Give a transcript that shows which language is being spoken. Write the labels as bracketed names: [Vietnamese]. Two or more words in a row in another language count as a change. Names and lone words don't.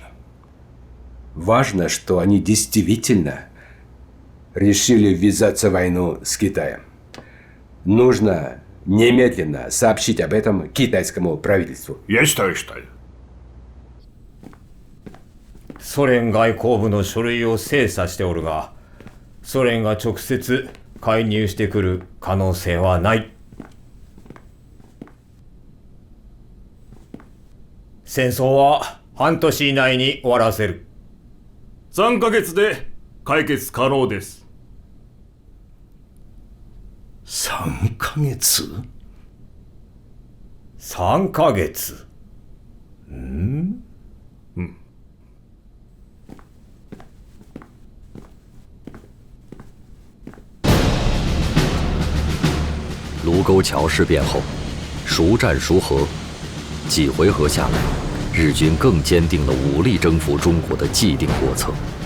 [Russian] Важно, что они действительно решили ввязаться в войну с Китаем. Нужно немедленно сообщить об этом китайскому правительству. Есть, товарищ Сталин. [Japanese] ソ連外交部の書類を精査しておるが、ソ連が直接介入してくる可能性はない。戦争は半年以内に終わらせる。 3ヶ月で解決可能です。 3ヶ月 ?3 ヶ月。 [Chinese] 卢沟桥事变后，孰战孰和？几回合下来，日军更坚定了武力征服中国的既定国策。